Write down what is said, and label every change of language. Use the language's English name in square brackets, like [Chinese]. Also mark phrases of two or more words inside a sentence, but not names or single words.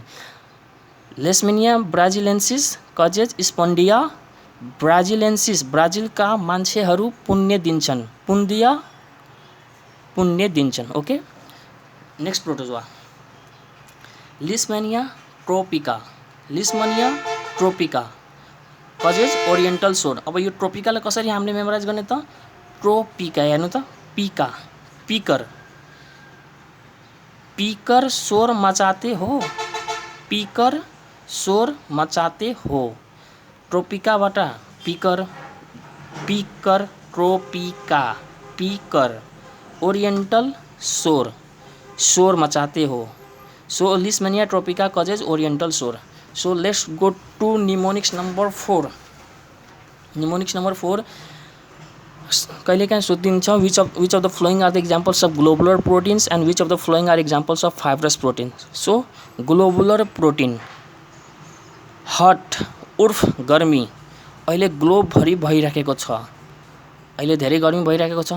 [English] Leishmania braziliensis causes espundia braziliensis, [Nepali] ब्राजिलका मान्छेहरू पुण्य दिन्छन्, पुण्डिया पुण्य दिन्छन्। [English] okay, next protozoa Leishmania tropica. Leishmania tropica causes oriental sore. [Nepali] अब यो ट्रोपिकालाई कसरी हामीले मेमोराइज गर्ने त, ट्रोपिका हेर्नु त, पिका पिकर, [Hindi] पीकर शोर मचाते हो, पीकर शोर मचाते हो। ट्रोपिकाबाट पीकर, पीकर ट्रोपिका, पीकर ओरिएंटल शोर, शोर मचाते हो। [English] so Leishmania tropica causes oriental sore. so let's go to mnemonics number 4. mnemonics number 4 [Nepali] कहिलेकाहीँ सोधिन्छ [English] which of the following are the examples of globular proteins and which of the following are examples of fibrous protein. so globular protein [Nepali] हट उर्फ गर्मी अहिले ग्लोबभरि भइराखेको छ, अहिले धेरै गर्मी भइराखेको छ।